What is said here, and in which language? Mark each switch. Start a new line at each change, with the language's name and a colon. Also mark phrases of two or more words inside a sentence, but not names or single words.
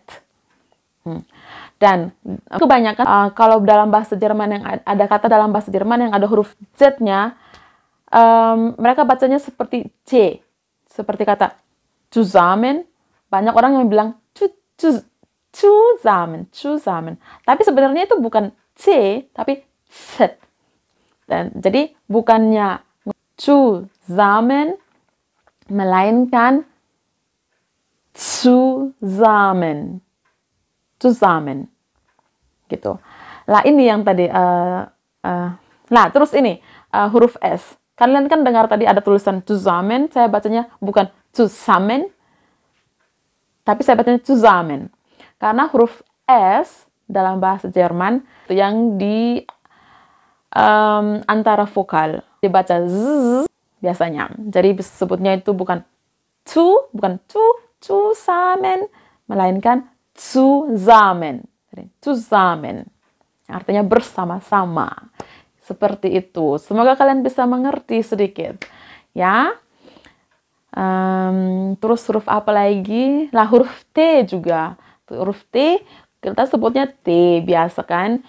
Indonesian: Dan kebanyakan kalau dalam bahasa Jerman yang ada kata dalam bahasa Jerman yang ada huruf Z-nya, mereka bacanya seperti C. Seperti kata zusammen. Banyak orang yang bilang zusammen, zusammen. Tapi sebenarnya itu bukan C, tapi Z. Dan jadi bukannya zusammen, melainkan zusammen. Zusammen. Gitu. Lah ini yang tadi. Nah, terus ini huruf S. Kalian kan dengar tadi ada tulisan zusammen, saya bacanya bukan zusammen, tapi saya bacanya zusammen. Karena huruf S dalam bahasa Jerman itu yang di antara vokal dibaca z biasanya. Jadi sebutnya itu bukan zusammen, melainkan zusammen. Zusammen. Artinya bersama-sama. Seperti itu. Semoga kalian bisa mengerti sedikit. Ya. Terus huruf apa lagi? Lah, huruf T juga. Huruf T kita sebutnya T biasa kan.